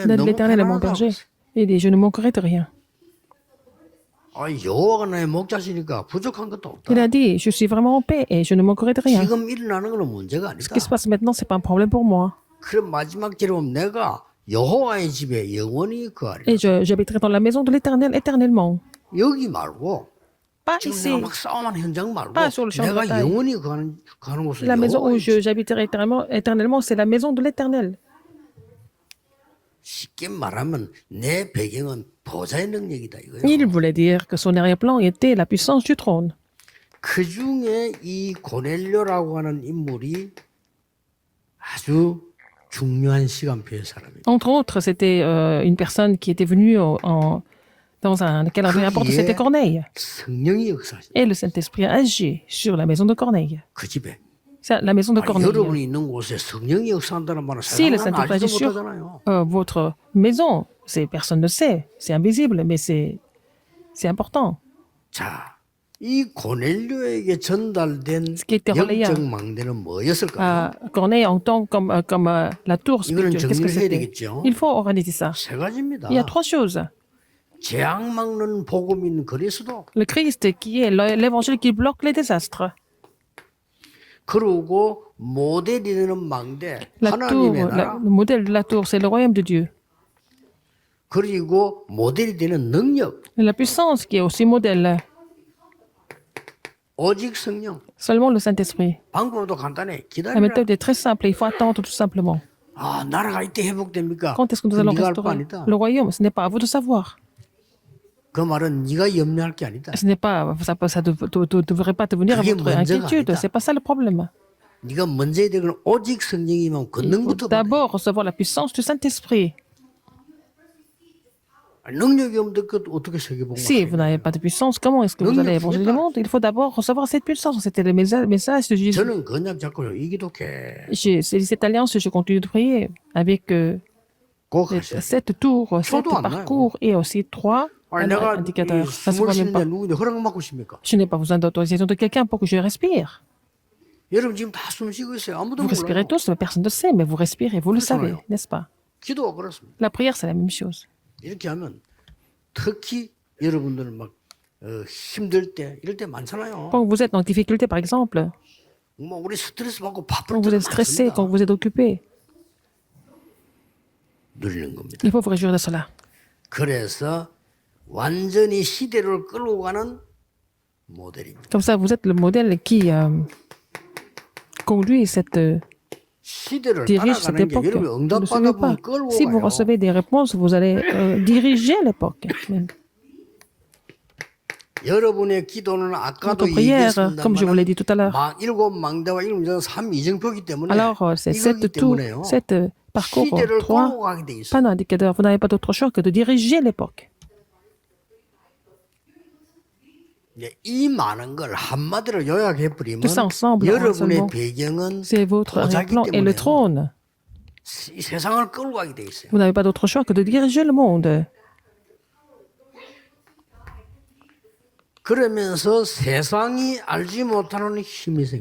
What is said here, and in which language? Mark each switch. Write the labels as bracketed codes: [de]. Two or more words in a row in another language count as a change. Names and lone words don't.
[fr] L'Éternel [ko] 너무 [fr] est mon [ko] 편안하다고 [fr] berger. [ko] 했어요. [fr] Il dit, je ne manquerai de rien. [ko] 아, 여호와가 나의 목자시니까 부족한 것도 없다. [fr] Il a dit, je suis vraiment en paix et je ne manquerai de rien. [ko] 지금 일어나는 건 문제가 [fr] Ce [ko] 아니다. [fr] qui se passe maintenant, c'est pas un problème pour moi. [ko] 그럼 마지막 절에 보면 내가 여호와의 집에 영원히 거하리라. [fr] Et j'habiterai dans la maison de l'Éternel éternellement. [ko] 여기 말고 [fr] Pas [ko] 지금 [fr] ici, [ko] 내가 막 싸움하는 현장 말고 [fr] pas sur le champ de [ko] 내가 [fr] bataille. [ko] 영원히 가는 곳은 [fr] La maison où [ko] 여호와의 집. [fr] j'habiterai éternellement, c'est la maison de l'Éternel. [ko] 쉽게 말하면 내 배경은 보좌의 능력이다 이거예요. [fr] Il voulait dire que son arrière-plan était la puissance du trône. [ko] 그 중에 이 고넬료라고 하는 인물이 아주 중요한 시간표의 사람이에요. [fr] Entre autres, c'était une personne qui était venue dans un calendrier important, c'était Corneille. [ko] 성령이 역사하신 [fr] Et le Saint-Esprit a agi sur la maison de Corneille. [ko] 그 집에. [fr] C'est la maison de Corneille. [ko] 여러분이 있는 곳에 성령이 역사한다는 말은 [fr] Si le [ko] 세상은 [fr] Saint-Esprit [ko] 알지도 [fr] agit sur [ko] 못하잖아요. [fr] votre maison, personne ne sait, c'est invisible, mais c'est important. [ko] 자, 이 고넬료에게 전달된 [fr] Ce qui était relayé [ko] 영적 망대는 뭐였을까요? [fr] Corneille en tant comme la tour [ko] 이거는 [fr] spirituelle, qu'est-ce que [ko] 정리를 해야 [fr] c'était? [ko] 되겠죠. [fr] Il faut organiser ça. [ko] 세 가지입니다. [fr] Il y a trois choses. [ko] 재앙 막는 복음인 그리스도, [fr] Le Christ qui est l'évangile qui bloque les désastres. [ko] 그리고 모델이 되는 망대, [fr] La tour, [ko] 하나님의 나라, [fr] le modèle de la tour, c'est le royaume de Dieu. [ko] 그리고 모델이 되는 능력, [fr] Et la puissance qui est aussi modèle, [ko] 오직 성령. [fr] seulement le Saint-Esprit. [ko] 방법도 간단해. [fr] La [ko] 기다리라. [fr] méthode est très simple, il faut attendre tout simplement. [ko] 아, 나라가 이때 회복됩니까? [fr] Quand est-ce que nous [ko] 그건 [fr] allons [ko] 네가 할 거 [fr] restaurer [ko] 아니다. [fr] le royaume? Ce n'est pas à vous de savoir. [ko] 그 말은 네가 염려할 게 아니다. [fr] Ce n'est pas, ça devrait pas te venir à [ko] 그게 [fr] votre [ko] 문제가 [fr] inquiétude. [ko] 아니다. [fr] C'est pas ça le problème. [ko] 네가 먼저 해야 되는 건 오직 성령이면 [fr] Il faut [ko] 권능부터 받아. [fr] d'abord recevoir la puissance du Saint-Esprit. [ko] 능력이 없는데 그 어떻게 세계복음을 [fr] Si vous n'avez pas de puissance, comment est-ce que vous allez évangéliser le monde? Il faut d'abord recevoir cette puissance. C'était le message de Jésus. [ko] 저는 그냥 자꾸 이 기독회 [fr] C'est cette alliance, je continue de prier avec [ko] 꼭 하셔야 돼. [fr] 7 tours, 7 [ko] 저도 안 [fr] parcours et aussi 3 [ko] 아니 내가 이 [fr] indicateurs. Ça se [ko] 숨을 [fr] voit même pas. [ko] 쉬는데 누구인데 허락 받고 싶습니까? [fr] Je n'ai pas besoin d'autorisation de quelqu'un pour que je respire. [ko] 여러분 지금 다 숨 쉬고 있어요. 아무도 [fr] Vous respirez [ko] 몰라요. [fr] tous, mais personne ne sait, mais vous respirez, vous le savez, [ko] 그렇잖아요. [fr] n'est-ce pas? [ko] 기도가 그렇습니다. [fr] La prière, c'est la même chose. [ko] 이렇게 하면 특히 여러분들은 막 힘들 때 이럴 때 많잖아요. [fr] Quand vous êtes en difficulté, par exemple, [ko] 뭐 우리 스트레스 받고 바쁠 [fr] quand vous [ko] 때도 [fr] êtes stressé, [ko] 많습니다. [fr] quand vous êtes occupé, [ko] 누리는 겁니다. [fr] il faut vous réjouir de cela. [ko] 그래서 완전히 시대를 끌고 가는 모델입니다. [fr] Comme ça, vous êtes le modèle qui conduit [ko] 시대를 [fr] dirige cette [ko] 따라가는 게 [fr] époque. [ko] 여러분 [fr] Ne le [ko] 응답 [fr] suivez pas. [ko] 받아보면 끌고 [fr] Si vous [ko] 가요. [fr] recevez des réponses, vous allez diriger l'époque. même. [ko] 여러분의 기도는 아까도 [fr] Votre prière, comme je vous l'ai dit tout à l'heure. [ko] 일곱 망대와 일곱 전 3이정표기 때문에 [fr] Alors, c'est [ko] 이거기 [fr] 7 tours, [ko] 때문에요. [fr] 7 parcours, [ko] 시대를 [fr] 3 [ko] 끌고 가게 돼 있어요. [fr] panneaux indicateurs. Vous n'avez pas d'autre choix que de diriger l'époque. [ko] 네, 이 많은 걸 한마디로 요약해 버리면 [fr] Tout ça ensemble, [ko] 여러분의 [fr] ensemble. [ko] 배경은 [fr] C'est votre [ko] 보좌기 [fr] arrière-plan et le [ko] 때문에 [fr] trône. [ko] 이 세상을 끌고 가게 돼 있어요. [fr] Vous n'avez pas d'autre choix que de diriger le monde. [ko] 그러면서 세상이 알지 못하는 힘이 생겨.